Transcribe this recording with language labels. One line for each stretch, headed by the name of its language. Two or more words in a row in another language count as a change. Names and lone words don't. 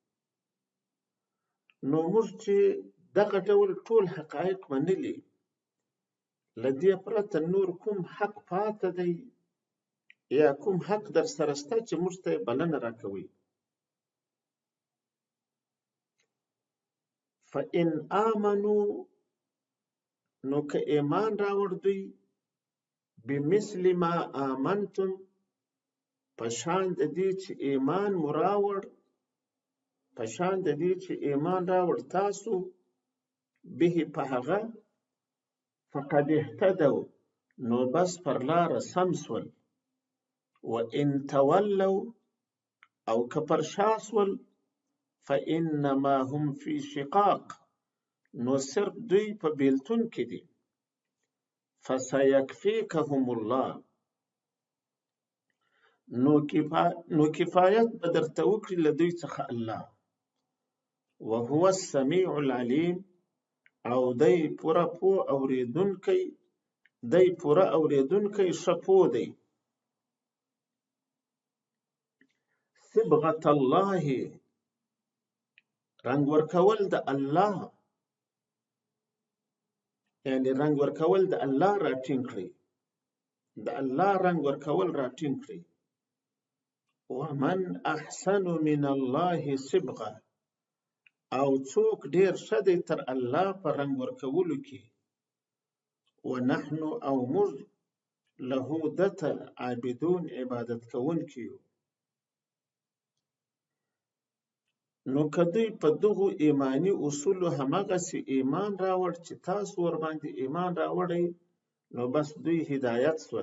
Pashto: نو موږ چې دغه ډول ټول حقایق منلي، له دې پرته نور کوم حق پاته دی یا کوم حق در سره شته چې موږ ته بلنه راکوي.
Arabic: فإن آمنو،
Pashto: نو که ایمان راوړ دوی،
Arabic: بمثل ما آمنتم،
Pashto: په شان د دې چې ایمان مو راوړ، په شان د دې چې ایمان راوړ تاسو، به په هغه،
Arabic: فقد اهتدوا،
Pashto: نو بس پر لاره سم سول.
Arabic: وإن تولوا،
Pashto: او که پر شا سول،
Arabic: فإنما هم في شقاق،
Pashto: نو صرف دوی په بیلتون کې دي.
Arabic: فسيكفيكهم الله،
Pashto: نو کفایت به درته وکړي له دوی څخه الله.
Arabic: وهو السمیع العلیم،
Pashto: او دی پوره پوه اوریدونکی دی پوره اوریدونکی ښه پوه دی.
Arabic: صبغة الله،
Pashto: رنګ ورکول د الله، یعنی رنګ ورکول د الله راټینګ کړي، د الله رنګ ورکول راټینګ کړي. ومن احسن من الله صبغه، او څوک ډیر ښه دی تر الله په رنګ ورکولو کې. ونحن او موږ له دته عابدون، عبادت کوونکي یو. نو که دوی په دغو ایمانی اصولو همغسې ایمان راوړ چې تاسو ورباندې ایمان راوړئ، نو بس دوی هدایت سول.